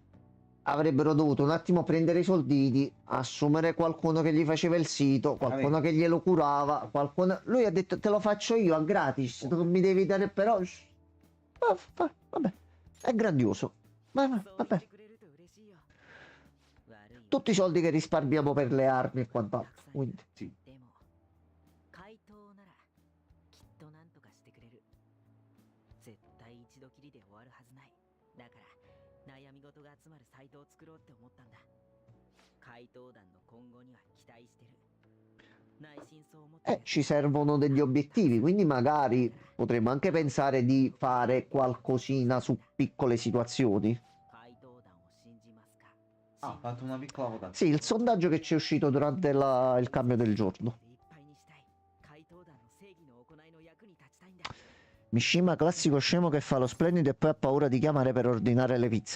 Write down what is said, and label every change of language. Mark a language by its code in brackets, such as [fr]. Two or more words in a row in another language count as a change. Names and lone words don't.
[it] avrebbero dovuto un attimo prendere i soldini, assumere qualcuno che gli faceva il sito, qualcuno che glielo curava, qualcuno... Lui ha detto, te lo faccio io a gratis, non mi devi dare però... Vabbè, è grandioso. Vabbè. Tutti i soldi che risparmiamo per le armi e quant'altro, quindi... Sì. [ja] 悩み事が集まるサイトを作ろうって思ったんだ。怪盗団の今後には期待してる。内心そう思って。 [it] Ci servono degli obiettivi, quindi magari potremmo anche pensare di fare qualcosina su piccole situazioni. Ah, ho fatto una piccola votazione. Sì, il sondaggio che ci è uscito durante il cambio del giorno. Mishima, classico scemo che fa lo splendido e poi ha paura di chiamare per ordinare le pizze.